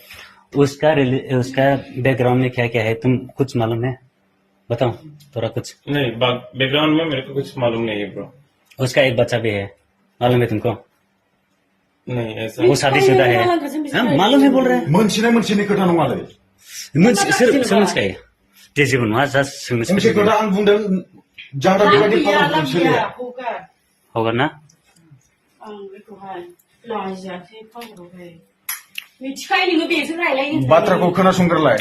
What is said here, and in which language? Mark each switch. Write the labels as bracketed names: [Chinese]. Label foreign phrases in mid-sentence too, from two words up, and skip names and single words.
[Hindi] उसका बैकग्राउंड में क्या क्या है तुम कुछ मालूम है, बताओ थोड़ा कुछ। नहीं, बैकग्राउंड में मेरे को कुछ मालूम नहीं है ब्रो। उसका एक बच्चा भी है, मालूम है तुमको। नहीं ऐसा वो शादीशुदा है। हाँ, मालूम है बोल रहे हैं। [Bodo] मोनसे खोथा नङालै सोल्नुस् काय जे जेबो नङा, जास्ट सोंनोसो मोनसे खोथा आं बुंदों जाग्रा बेबायदि खालामगोन सोलिया हगोन ना। बाथ्राखौ खोनासंग्रोलाय।